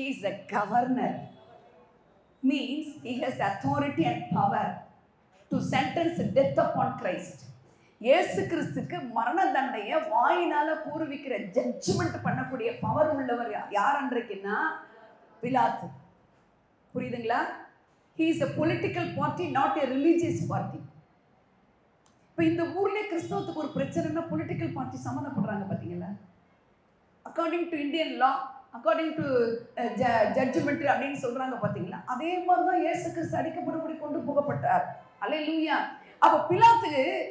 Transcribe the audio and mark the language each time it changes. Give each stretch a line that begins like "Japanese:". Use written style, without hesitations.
English: he is the governor, means he has the authority and power to sentence death upon Christ.
Tamil: இயேசு கிறிஸ்துக்கு மரண தண்டையை வாயினால கூறுவிக்கிற judgement பண்ணக்கூடிய power உள்ளவர் யார் அன்றைக்குன்னா பிலாத்து. புரியுதுங்களா?
English: he is a political party, not a religious party.
Tamil: இப்போ இந்த ஊர்லேயே கிறிஸ்தவத்துக்கு ஒரு பிரச்சனைனா பொலிட்டிக்கல் பார்ட்டி சம்மந்தப்படுறாங்க பார்த்தீங்களா?
English: according to Indian law, according to judgment
Tamil: அப்படின்னு சொல்றாங்க பார்த்தீங்களா? அதே மாதிரி தான் இயேசு கிறிஸ்து அடிக்கப்படும்படி கொண்டு போகப்பட்டார். அல்லேலூயா. அப்போ பிலாத்துக்கு